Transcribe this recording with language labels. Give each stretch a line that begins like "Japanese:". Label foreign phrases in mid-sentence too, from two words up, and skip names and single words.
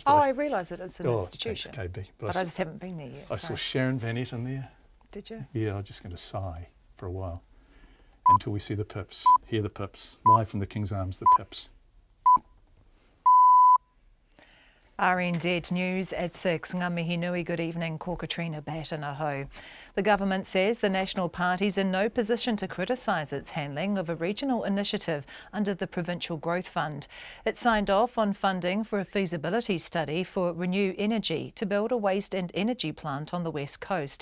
English: Oh, I realise that it's an institution. Thanks, KB. But I just haven't been there yet. I saw Sharon Van Etten there. Did you? Yeah, I'm just going to sigh for a while until we see the pips, hear the pips, live from the King's Arms, the pips. RNZ News at 6.
Māori: Ngā mihi nui,
English: good evening,
Māori: ko Katrina Batten aho.
English: The government says the National Party's in no position to criticise its handling of a regional initiative under the Provincial Growth Fund. It signed off on funding for a feasibility study for Renew Energy to build a waste and energy plant on the west coast.